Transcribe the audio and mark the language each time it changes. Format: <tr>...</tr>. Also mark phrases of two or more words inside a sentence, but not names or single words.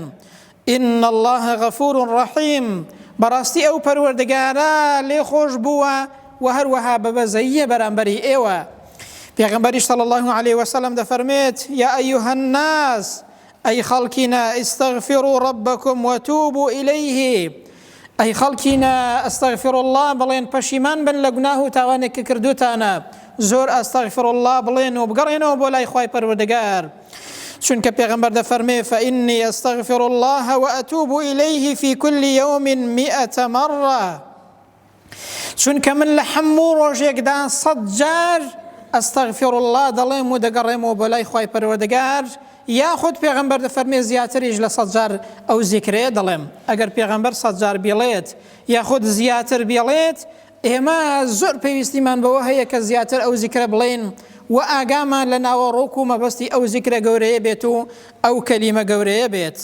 <ar>ئین الله غەفور ڕەحیم،</ar> <ckb>بەڕاستی ئەو پەروەردگارە لێخۆش بووە و هەروەها بەبەزەییە بەرامبەری ئێوە. پێغەمبەریش</ckb> <ar>صلی الله عليه وسلم</ar> <ckb>دەفەرمێت</ckb> <ar>یا ئەیها الناس،</ar> <ckb>ئەی خەڵکینە</ckb> <ar>ئیستەغفروا ربکم وتوبوا إليه.</ar> <ckb>ئەی خەڵکینە</ckb> <ar>ئەستەغفر الله</ar> <ckb>بڵێن، پەشیمان بن لە گوناه و تاوانێک کە کردوتانە، زۆر</ckb> <ar>ئەستەغفر الله</ar> <ckb>بڵێن و بگەڕێنەوە بۆ لای خوای پەروەردگار. چونکە پێغەمبەر دەفەرمێ</ckb> <ar>فإني أستغفر الله وأتوب إليه في كل يوم 100 مرة.</ar> <ckb>چونکە من لە هەموو ڕۆژێکدا 100 جار</ckb> <ar>ئەستەغفر الله</ar> <ckb>دەڵێم و دەگەڕێمەوە بۆ لای خوای پەروەردگار. یاخود پێغەمبەر دەفەرمێ زیاتریش لە 100 جار ئەو زیکرەیە دەڵێم. ئەگەر پێغەمبەر 100 جار بێڵێت یاخود زیاتر بێڵێت، ئێمە زۆر پێویستیمان بەوە هەیە کە زیاتر ئەو زیکرە بڵێن و ئاگامان لە ناوەڕۆک و مەبەستی ئەو زیکرە گەورەیە بێت و ئەو کەلیمە گەورەیە بێت.</ckb>